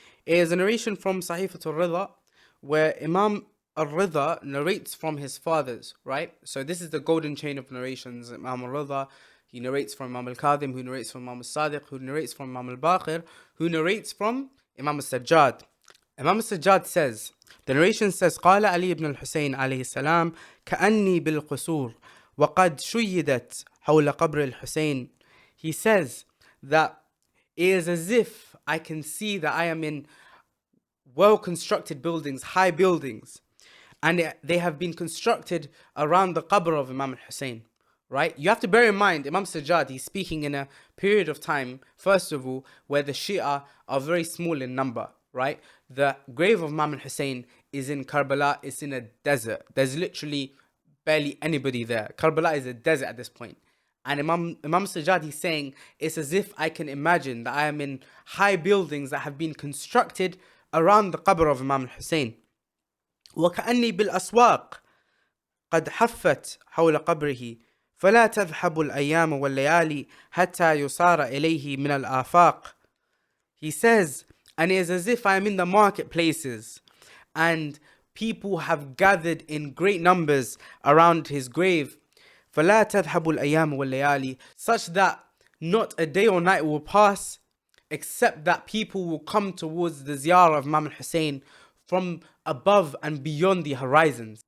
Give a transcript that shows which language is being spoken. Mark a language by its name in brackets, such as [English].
[English] It is a narration from Sahifat al-Rida, where Imam al-Rida narrates from his fathers, right? So this is the golden chain of narrations. Imam al-Rida, he narrates from Imam al-Kadhim, who narrates from Imam al-Sadiq, who narrates from Imam al-Baqir, who narrates from Imam al-Sajjad. Imam al-Sajjad says, the narration says, [Arabic] قال علي ibn al-Hussain عليه السلام كأني بالقصور وقد شيدت حول قبر الحسين. [English] He says that it is as if I can see that I am in well-constructed buildings, high buildings, and they have been constructed around the qabr of Imam Hussain, right? You have to bear in mind, Imam Sajjad, he's speaking in a period of time, first of all, where the Shia are very small in number, right? The grave of Imam Hussain is in Karbala, it's in a desert. There's literally barely anybody there. Karbala is a desert at this point. And Imam Sajjad, he's saying, it's as if I can imagine that I am in high buildings that have been constructed around the qabr of Imam Hussain. [Arabic] وكأني بالأسواق قد حفت حول قبره فلا تذهب الأيام والليالي حتى يصار إليه من الآفاق. [English] He says, and it is as if I am in the marketplaces, and people have gathered in great numbers around his grave. [Arabic] فَلَا تَذْهَبُ الْأَيَّامُ وَاللَّيَالِي, [English] such that not a day or night will pass except that people will come towards the Ziyarah of Imam Hussain from above and beyond the horizons.